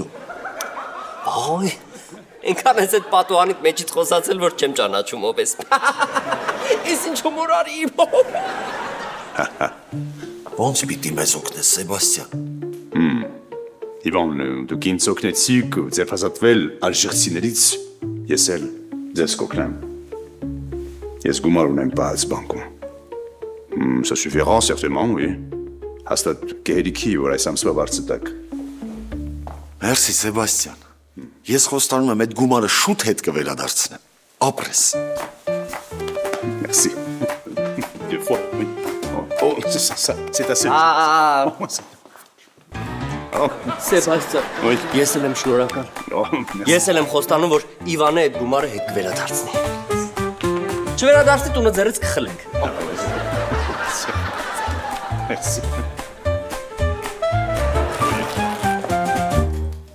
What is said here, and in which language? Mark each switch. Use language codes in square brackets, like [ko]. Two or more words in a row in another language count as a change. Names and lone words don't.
[hy] Այ, ինքան ես այդ պատուհանիդ մեջից խոսացել, որ չեմ ճանաչում ով ես։ Ես ինչ հումոր արի։ Ոնց պիտի մեզ օգնես, Սեբաստյան։ Իվան, դուք ինձ օգնեցիք ձերբազատվել ալժիրցիներից, ես էլ ձեզ կօգնեմ։ Ես գումար ունեմ բաց բանկում։ [fr] Ça suffira certainement, oui. [hy] Հաստատ կհերիքի, որ այս ամսվա վարձը տակ։ Մերսի, Սեբաստյան։ Ես խոստանում եմ այդ գումարը շուտ հետ կվերադարձնեմ։ Ապրես։ [fr] Merci. Deux fois, oui. Oh, c'est assez. [hy] Սեբաստյան, ես էլ եմ շնորհակալ։ Ես էլ եմ խոստանում, որ Իվանը այդ գումարը հետ կվերադարձնի։ Չվերադարձնի տունը ձեռից կխլենք։ [fr] Merci.